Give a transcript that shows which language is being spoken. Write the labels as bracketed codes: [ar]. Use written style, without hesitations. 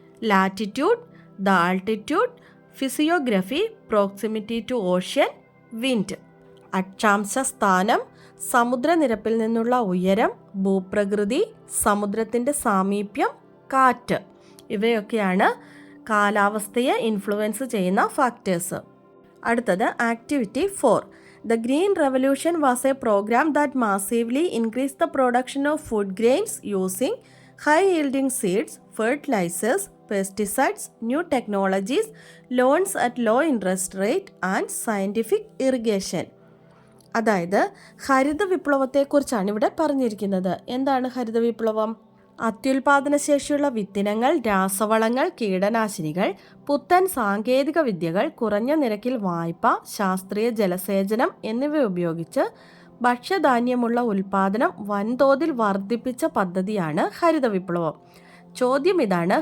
[en] Latitude, the altitude, physiography, proximity to ocean, wind. [ml] അക്ഷാംശ സ്ഥാനം, സമുദ്രനിരപ്പിൽ നിന്നുള്ള ഉയരം, ഭൂപ്രകൃതി, സമുദ്രത്തിൻ്റെ സാമീപ്യം, കാറ്റ് ഇവയൊക്കെയാണ് കാലാവസ്ഥയെ ഇൻഫ്ലുവൻസ് ചെയ്യുന്ന ഫാക്ടേഴ്സ്. അടുത്തത് activity 4. [en] The Green Revolution was a program that massively increased the production of food grains using high-yielding seeds, fertilizers, pesticides, new technologies, loans at low interest rate and scientific irrigation. [ml] അതായത് ഹരിത വിപ്ലവത്തെക്കുറിച്ചാണ് ഇവിടെ പറഞ്ഞിരിക്കുന്നത്. എന്താണ് ഹരിത വിപ്ലവം? അത്യുൽപാദനശേഷിയുള്ള വിത്തിനങ്ങൾ, രാസവളങ്ങൾ, കീടനാശിനികൾ, പുത്തൻ സാങ്കേതിക വിദ്യകൾ, കുറഞ്ഞ നിരക്കിൽ വായ്പ, ശാസ്ത്രീയ ജലസേചനം എന്നിവ ഉപയോഗിച്ച് ഭക്ഷ്യധാന്യമുള്ള ഉൽപാദനം വൻതോതിൽ വർദ്ധിപ്പിച്ച പദ്ധതിയാണ് ഹരിത വിപ്ലവം. ചോദ്യം ഇതാണ്.